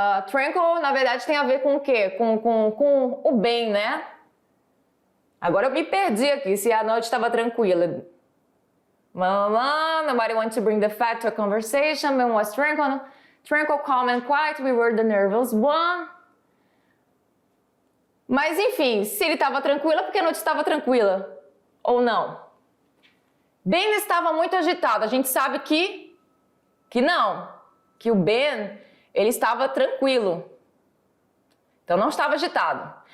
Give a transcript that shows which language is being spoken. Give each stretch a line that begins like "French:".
Portuguese: Tranquil, na verdade, tem a ver com o quê? Com o bem, né? Agora eu me perdi aqui, se a noite estava tranquila.
English: Nobody wants to bring the fact to a conversation. Ben was tranquil, calm and quiet. We were the nervous one.
Portuguese: Mas enfim, se ele estava tranquilo, é porque a noite estava tranquila. Ou não? Ben estava muito agitado. A gente sabe que não. Que o Ben, ele estava tranquilo. Então não estava agitado.